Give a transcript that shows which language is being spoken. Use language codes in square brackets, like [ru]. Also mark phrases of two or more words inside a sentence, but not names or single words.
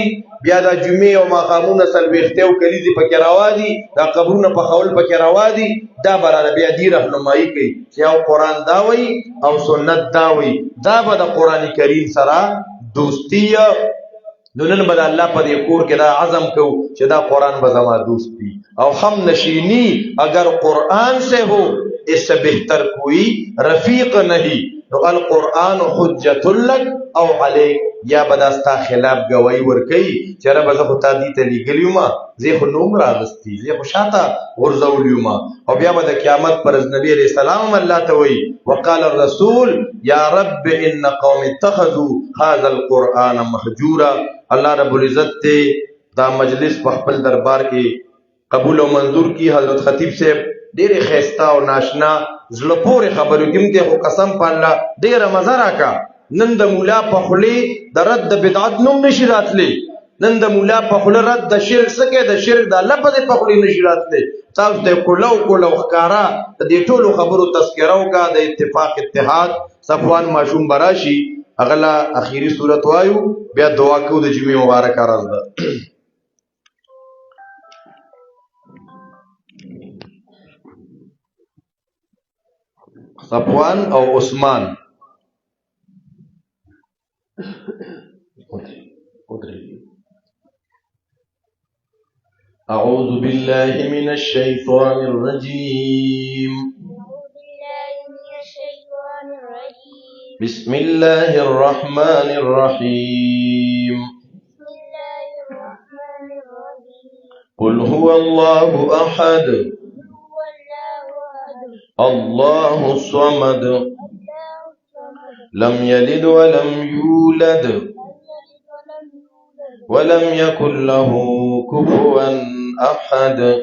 [ps] بیا دا جمعې او ماښامونه څلوېښتې او کلیزې پکې روا دي، دا قبرونه پخول پکې روا دي. دا به راله بیا دې رهنمایي کوي چې او قرآن دا وایي او سنت دا وایي. دا به د قرآن کریم سره دوستی. نو نن به د الله په دې کور کې دا عزم کوو چې دا قرآن به زما دوست وي او [ur] هم نشینی اگر قرآن سے ہو اس سے بہتر کوئی رفیق نہیں. [ps] نو [ar] القرآن حجت لک او علیک، [ps] یا به دا ستا خلاف ګواهي ورکوي چې ربه زه خو تا دې ته لیږلی یمه، زه خو نوم راغستی، زه خو شاته غورځولی یمه. او بیا به د قیامت پر ورځ نبي علیه السلام هم الله ته وایي [ar] وقال الرسول یا رب ان قوم اتخذوا هذا القرآن مهجورا. الله رب العزت [ps] ته دا مجلس په خپل دربار کې قبول او منظور کی. حضرت خطیب صاحب ډېرې ښایسته او ناشنا زړه پورې خبرې کوونکې، خو قسم په الله ډېره مزه راکړه. نن د مولا په خولې د رد د بدعت نوم نشي راتلی، نن د مولا په خوله رد د شرک څه کوي، د شرک د لفظ په خولې نشي راتلی. تاسو ته کولو کولو ښکارا د دې ټولو خبرو تذکره وکړه. د اتفاق اتحاد صفوان ماشوم براشي هغه لا اخیری صورت وایو، بیا دعا کوو د جمعې مبارکه ورځ ده. [ar] صفوان او عثمان اعوذ بالله من الشیطان الرجیم بسم الله الرحمن الرحیم قل هو الله احد الله الصمد لم يلد ولم يولد ولم يكن له كفوا أحد.